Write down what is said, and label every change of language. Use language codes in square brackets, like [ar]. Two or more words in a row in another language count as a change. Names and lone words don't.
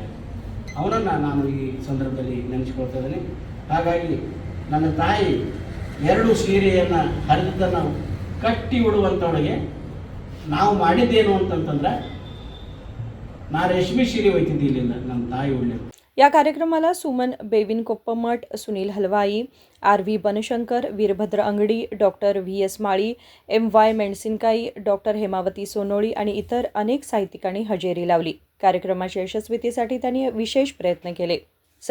[kn] ಅವನನ್ನು ನಾನು ಈ ಸಂದರ್ಭದಲ್ಲಿ ನೆನೆಸ್ಕೊಳ್ತಾ ಇದ್ದೀನಿ। ಹಾಗಾಗಿ ನನ್ನ ತಾಯಿ 2 ಸೀರೆಯನ್ನು ಹರಿದನ್ನು ಕಟ್ಟಿ ಉಡುವಂಥವಳಿಗೆ ನಾವು ಮಾಡಿದ್ದೇನು ಅಂತಂತಂದ್ರೆ, ನಾ ರೇಷ್ಮೆ ಸೀರೆ ಒಯ್ತಿದ್ದೆ ಇಲ್ಲಿಂದ ನಮ್ಮ ತಾಯಿ ಉಳ್ಳಿ। [mr] या कार्यक्रमाला सुमन बेविन कोप्पमठ, सुनील हलवाई, आर.व्ही. बनशंकर, वीरभद्र अंगडी, डॉक्टर व्ही.एस. माळी, एम.वाय. मेणसिनकाई, डॉक्टर हेमावती सोनोळी आणि इतर अनेक साहित्यिकांनी हजेरी लावली। कार्यक्रमाच्या यशस्वीतेसाठी त्यांनी विशेष प्रयत्न केले।